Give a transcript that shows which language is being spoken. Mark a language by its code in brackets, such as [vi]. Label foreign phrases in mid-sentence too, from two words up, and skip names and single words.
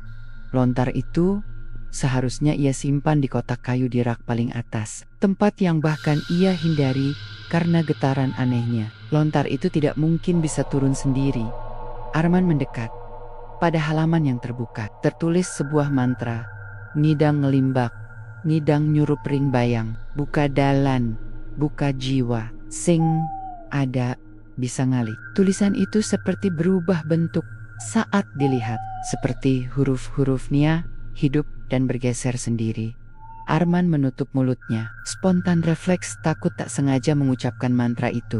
[id] Lontar itu seharusnya ia simpan di kotak kayu di rak paling atas, tempat yang bahkan ia hindari karena getaran anehnya. Lontar itu tidak mungkin bisa turun sendiri. Arman mendekat. Pada halaman yang terbuka, tertulis sebuah mantra. [ban] "Ngidang ngelimbak, ngidang nyurup ring bayang, buka dalan, buka jiwa, sing ada bisa ngalih." [id] Tulisan itu seperti berubah bentuk saat dilihat, seperti huruf-hurufnya hidup dan bergeser sendiri. Arman menutup mulutnya, spontan refleks takut tak sengaja mengucapkan mantra itu.